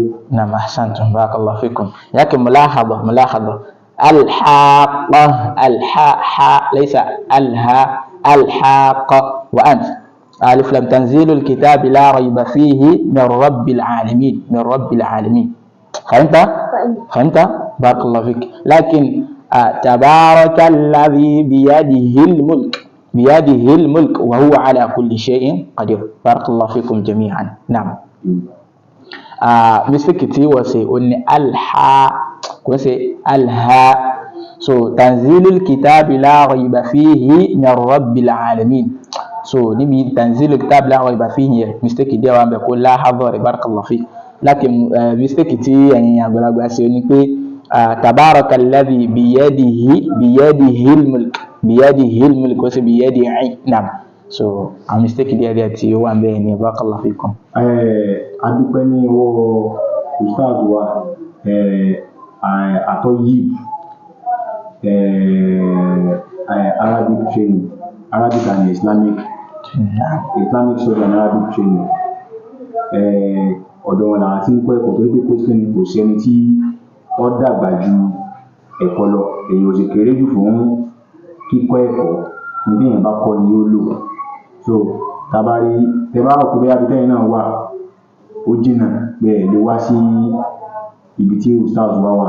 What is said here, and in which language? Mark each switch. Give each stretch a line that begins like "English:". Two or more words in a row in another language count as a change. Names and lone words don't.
Arabic: نعم أحسنتم بارك الله فيكم. لكن ملاحظة الحاقة الحاء ليس الها الحاقة وأنت ألف لم تنزيل الكتاب لا ريب فيه من رب العالمين من رب العالمين. فهمت بارك الله فيك. لكن تبارك الذي بيده الملك وهو على كل شيء قدير. بارك الله فيكم جميعا. نعم
Yoruba: mistake tí wọ́n ṣe ó ní kò ṣe alha.
Arabic: So تنزيل الكتاب لا ريب فيه من رب العالمين.
Yoruba: So níbi
Arabic: تنزيل الكتاب لا ريب فيه
Yoruba: yẹn mistake díẹ̀ wà ń bẹ kó láhàbọ̀
Arabic: بارك الله فيك.
Yoruba: Lakin mistake tí ẹ̀yin àgbàlagbà ṣe ó ní pé
Arabic: تبارك الذي بيده الملك
Yoruba: kò ṣe biyadihi. Naam. So àwọn mistake díẹ̀ tí ó wà ń bẹ ní
Arabic: بارك الله فيكم.
Yoruba: Adúpẹ́ ní ọwọ́ ustaz wa
English: Atoyib Arabic training, Arabic and Islamic study and Arabic training.
Yoruba: Ọ̀dọ̀ wọn làwọn tí ń kọ́ ẹ̀kọ́ torí pé kò sí ẹni tí ó dàgbà ju ẹ̀kọ́ lọ. Èyí ò sì kéré jù fún kíkọ́ ẹ̀kọ́ níbi èèyàn bá kọ́ ni ó lò. So tabari tẹ bá rò pé bí abitẹ́yìn náà wà ó jìnnà pé ẹ̀ lè wá sí ibi tí ustaz wa wà.